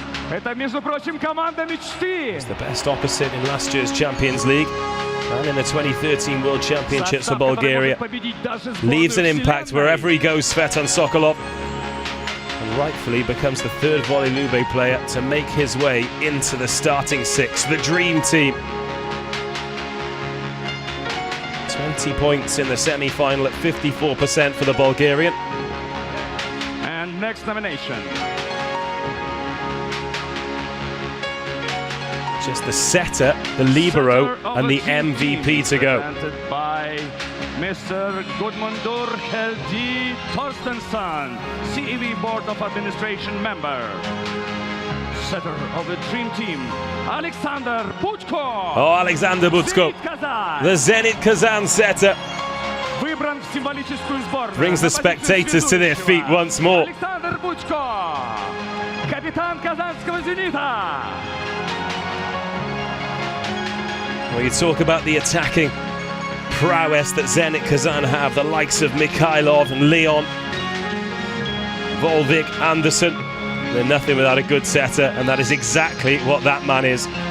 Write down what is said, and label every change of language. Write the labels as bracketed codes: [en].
[ru] Это, между прочим, команда мечты. [en] It's the best opposite in last year's Champions League and in the 2013 World Championships for Bulgaria. Leaves an impact wherever he goes, Svetan Sokolov. And rightfully becomes the third Volley Lube player to make his way into the starting six, the dream team. 20 points in the semi-final at 54% for the Bulgarian. And next nomination. Just the setter, the libero, and the MVP to go. Presented by Mr. Gudmundur Helgi Torstensson, CEV Board of Administration member. Setter of the dream team, Alexander Butko. Oh, Alexander Butko, the Zenit Kazan setter, [ru] Выбран в символическую сборную. [en] brings the spectators to their feet once more. [ru] Александр Бутко, капитан казанского «Зенита». [en] Well, you talk about the attacking prowess that Zenit Kazan have, the likes of Mikhailov and Leon, Volvic, Anderson. They're nothing without a good setter, and that is exactly what that man is.